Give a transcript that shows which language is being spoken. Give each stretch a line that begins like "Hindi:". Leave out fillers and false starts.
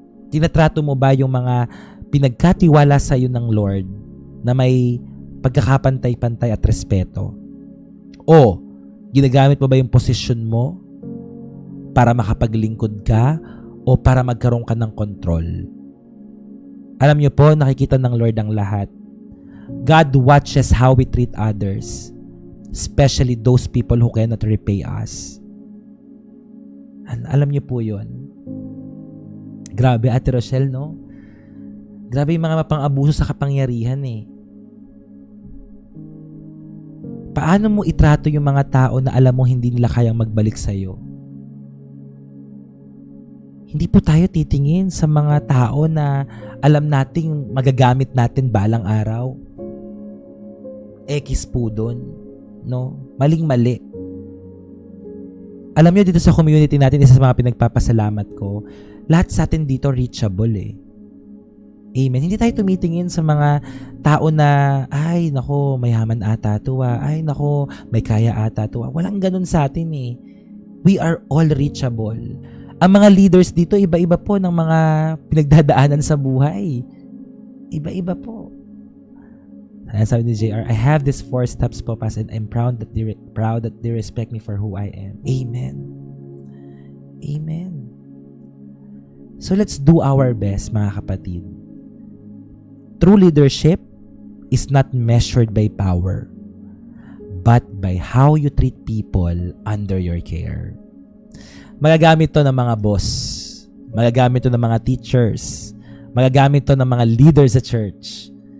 Filipino: Tinatrato mo ba yung mga pinagkatiwala sa iyo ng Lord na may pagkakapantay-pantay at respeto? O, ginagamit mo ba yung posisyon mo para makapaglingkod ka o para magkaroon ka ng control? Alam niyo po, nakikita ng Lord ang lahat.
English: God watches how we treat others, especially those people who cannot repay us.
Filipino: Alam niyo po yun. Grabe, Ate Rochelle, no? Grabe yung mga mapang-abuso sa kapangyarihan eh. Paano mo itrato yung mga tao na alam mo hindi nila kayang magbalik sa'yo? Hindi po tayo titingin sa mga tao na alam nating magagamit natin balang araw. Ekis po dun. No? Maling-mali. Alam nyo, dito sa community natin, isa sa mga pinagpapasalamat ko, lahat sa atin dito reachable eh. Amen. Hindi tayo tumitingin sa mga tao na, ay, nako, mayaman ata to ah. Ay, nako, may kaya ata to ah. Walang ganun sa atin eh.
English: We are all reachable.
Filipino: Ang mga leaders dito, iba-iba po ng mga pinagdadaanan sa buhay. Iba-iba po. Sabi ni JR,
English: I have these 4 steps po, Pas, and I'm proud that they respect me for who I am. Amen. Amen. So let's do our best,
Filipino: mga kapatid.
English: True leadership is not measured by power, but by how you treat people under your care.
Filipino: Magagamit to ng mga boss, magagamit to ng mga teachers, magagamit to ng mga leaders sa church.